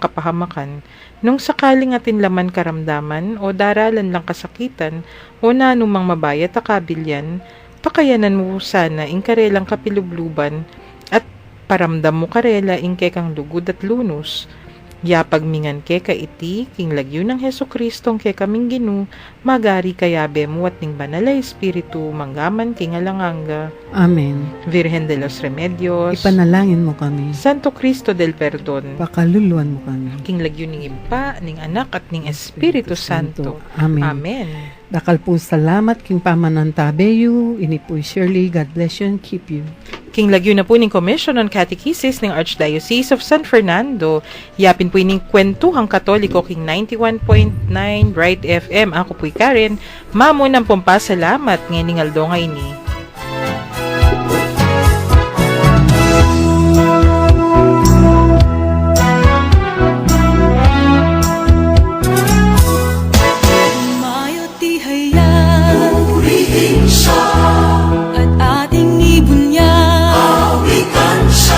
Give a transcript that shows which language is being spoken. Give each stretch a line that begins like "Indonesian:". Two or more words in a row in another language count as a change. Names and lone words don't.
Pampanga: kapahamakan, nung sakaling atin laman karamdaman, o daralan lang kasakitan, o nanumang mabayat akabilyan, pakayanan mo sana ing karelang kapilubluban, at paramdam mo karela ing kekang lugod at lunos, Yapag mingan ke kaiti, king lagyo ng Heso Kristong ke kaming ginu, magari kayabe mo at ning banala Espiritu, manggaman king alanganga. Amen.
Spanish: Virgen de los Remedios,
Filipino: Ipanalangin mo kami.
Spanish: Santo Cristo del Perdon,
Pampanga: Pakaluluan mo kami. king lagyo ning Impa, ning Anak at ning Espiritu Santo. Amen. Amen. Dakal po salamat king pamanantabeyo. Ini po Shirley.
English: God bless you and keep you.
Pampanga: King lagyo na po ning Commission on Catechesis ng Archdiocese of San Fernando. Yapin po ining Kwentuhang Katoliko king 91.9 Bright FM.
Filipino: Ako po'y Karen.
Pampanga: Mamo ng pumpasalamat ngayon aldo nga ini.
Filipino: Mayo ti hayag, purihin siya, at ating ibunyan, awitan siya.